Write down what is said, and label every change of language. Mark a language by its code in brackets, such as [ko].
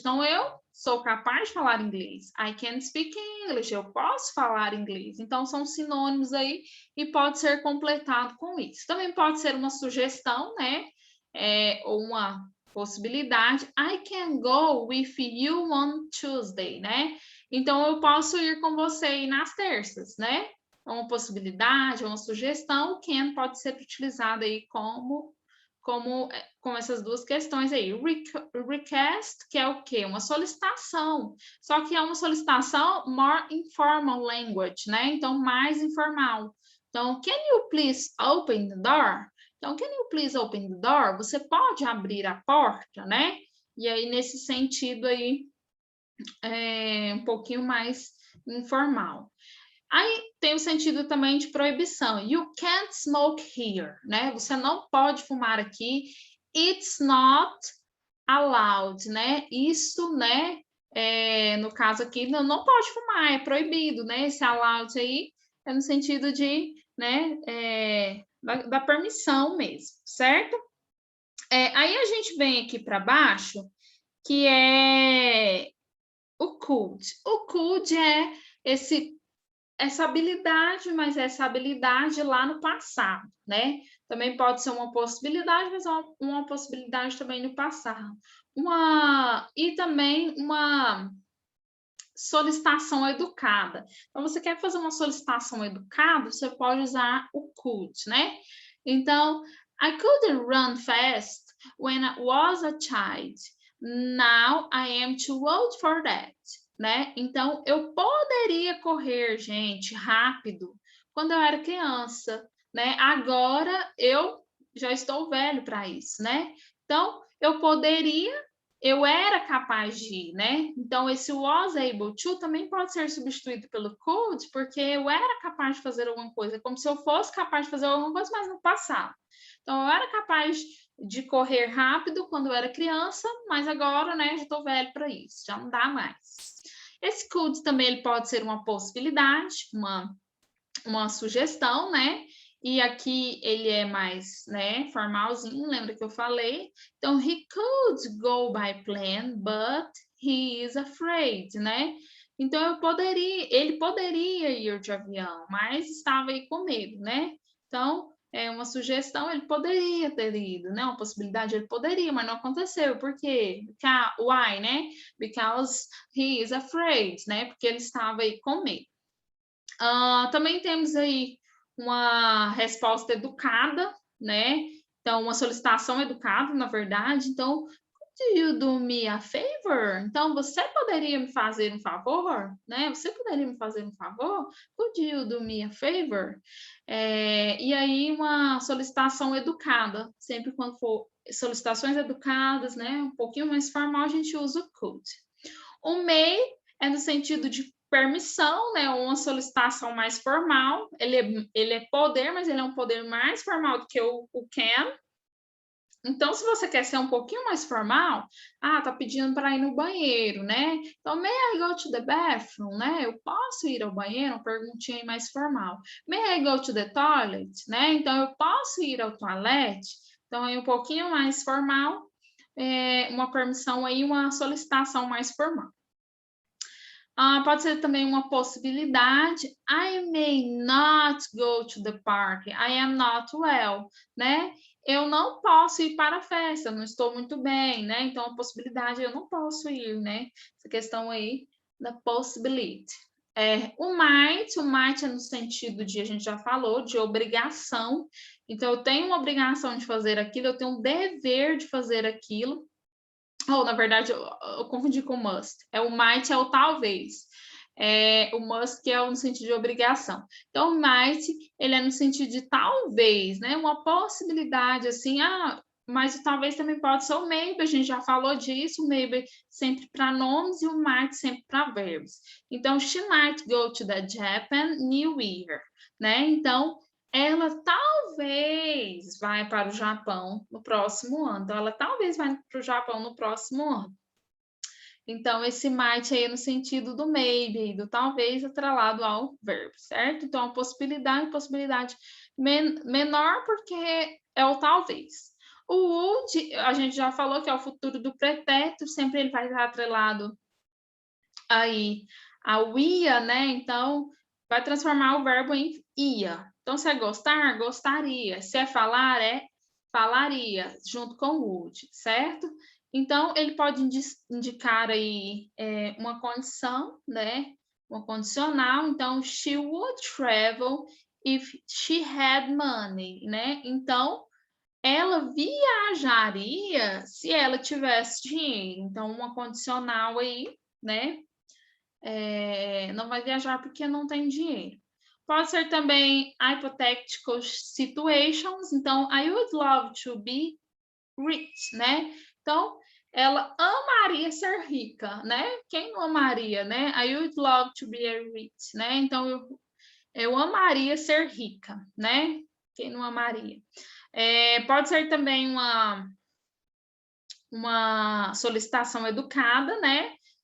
[pt] Então, eu sou capaz de falar inglês. [en] I can speak English. [pt] Eu posso falar inglês. Então, são sinônimos aí e pode ser completado com isso. Também pode ser uma sugestão, né? Ou uma possibilidade. [en] I can go with you on Tuesday, né? [pt] Então, eu posso ir com você aí nas terças, né? É uma possibilidade, uma sugestão. O can pode ser utilizado aí com essas duas questões aí. Request, que é o quê? Uma solicitação. Só que é uma solicitação [en] more informal language, [pt] né? Então, mais informal. [en] Então, can you please open the door? Então, can you please open the door? [pt] Você pode abrir a porta, né? E aí, nesse sentido aí, um pouquinho mais informal. Aí tem o sentido também de proibição. [en] You can't smoke here, [pt] né? Você não pode fumar aqui. [en] It's not allowed, [pt] né? Isso, né? No caso aqui, não pode fumar, é proibido, né? Esse allowed aí é no sentido de, né? Da permissão mesmo, certo? Aí a gente vem aqui para baixo, que é o could. O could é essa habilidade, mas essa habilidade lá no passado, né? Também pode ser uma possibilidade, mas uma possibilidade também no passado. E também uma solicitação educada. Então, você quer fazer uma solicitação educada, você pode usar o could, né? [en] Então, I couldn't run fast when I was a child. Now I am too old for that. né? [pt] Então, eu poderia correr, gente, rápido quando eu era criança, né? Agora eu já estou velho para isso, né? Então, eu era capaz de, né? Então, esse was able to também pode ser substituído pelo could, porque eu era capaz de fazer alguma coisa, como se eu fosse capaz de fazer alguma coisa, mas no passado. Então, eu era capaz de correr rápido quando eu era criança, mas agora, né, já estou velho para isso, já não dá mais. Esse could também ele pode ser uma possibilidade, uma sugestão, né? E aqui ele é mais, né, formalzinho, lembra que eu falei? [en] Então, he could go by plane, but he is afraid, né? [pt] Então, ele poderia ir de avião, mas estava aí com medo, né? Então, é uma sugestão, ele poderia ter ido, né? Uma possibilidade, ele poderia, mas não aconteceu. Por quê? Why, né? [en] Because he is afraid, [pt] né? Porque ele estava aí com medo. Também temos aí uma resposta educada, né? Então, uma solicitação educada, na verdade. [en] Então, could you do me a favor? [pt] Então, você poderia me fazer um favor, né? Você poderia me fazer um favor? [en] Could you do me a favor? [pt] E aí, uma solicitação educada. Sempre quando for solicitações educadas, né? Um pouquinho mais formal, a gente usa o could. O may é no sentido de permissão, né? Uma solicitação mais formal. Ele é poder, mas ele é um poder mais formal do que o can. Então, se você quer ser um pouquinho mais formal, tá pedindo para ir no banheiro, né? [en] Então, may I go to the bathroom, né? [pt] Eu posso ir ao banheiro? Uma perguntinha mais formal. [en] May I go to the toilet, né? [pt] Então, eu posso ir ao toalete? Então, aí um pouquinho mais formal, uma permissão aí, uma solicitação mais formal. Pode ser também uma possibilidade. [en] I may not go to the party. I am not well, [pt] né? Eu não posso ir para a festa, não estou muito bem, né? Então, a possibilidade, eu não posso ir, né? Essa questão aí da possibility. O might é no sentido de, a gente já falou, de obrigação. Então, eu tenho uma obrigação de fazer aquilo, eu tenho um dever de fazer aquilo. Ou, na verdade, eu confundi com must. O might é o talvez. O must que é no sentido de obrigação. Então, o might, ele é no sentido de talvez, né? Uma possibilidade, assim, mas o talvez também pode ser o maybe, a gente já falou disso, o maybe sempre para nomes e o might sempre para verbos. [en] Então, she might go to the Japan New Year, né? [pt] Então, ela talvez vai para o Japão no próximo ano. Então, ela talvez vai para o Japão no próximo ano. Então, esse might aí é no sentido do maybe, do talvez, atrelado ao verbo, certo? Então, a possibilidade menor, porque é o talvez. O would, a gente já falou que é o futuro do pretérito, sempre ele vai estar atrelado aí ao ia, né? Então, vai transformar o verbo em ia. Então, se é gostar, gostaria. Se é falar, falaria, junto com o would, certo? Então, ele pode indicar aí uma condição, né? Uma condicional. [en] Então, she would travel if she had money, né? [pt] Então, ela viajaria se ela tivesse dinheiro. Então, uma condicional aí, né? Não vai viajar porque não tem dinheiro. Pode ser também [en] hypothetical situations. Então, I would love to be rich, né? [pt] Então, ela amaria ser rica, né? Quem não amaria, né? [en] I would love to be rich, né? [pt] Então, eu amaria ser rica, né? Quem não amaria? Pode ser também uma solicitação educada, né?